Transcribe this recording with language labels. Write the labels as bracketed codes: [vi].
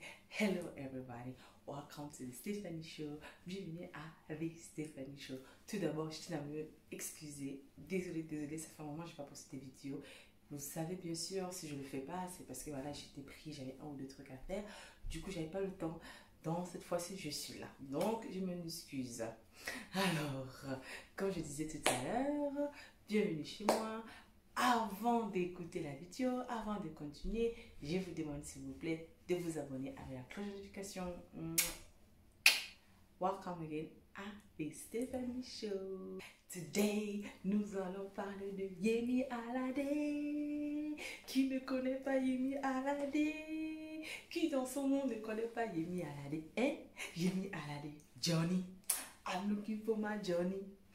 [en] Hello everybody, welcome to the Stephanie Show. [fr] Bienvenue à The Stephanie Show. Tout d'abord, je tiens à me excuser. Désolée, ça fait un moment que je n'ai pas posté des vidéos. Vous savez bien sûr, si je ne le fais pas, c'est parce que voilà, j'étais pris, j'avais un ou deux trucs à faire. Du coup, j'avais pas le temps. Donc cette fois-ci, je suis là. Donc, je m'excuse. Alors, comme je disais tout à l'heure, bienvenue chez moi. Avant d'écouter la vidéo, avant de continuer, je vous demande s'il vous plaît de vous abonner avec la cloche de notification. [en] Welcome again [fr] à The Stephanie Show. [en] Today, [fr] nous allons parler de Yemi Alade. Qui ne connaît pas Yemi Alade? Qui dans son monde ne connaît pas Yemi Alade? Hein? Yemi Alade, Johnny. [en] I'm looking for my Johnny.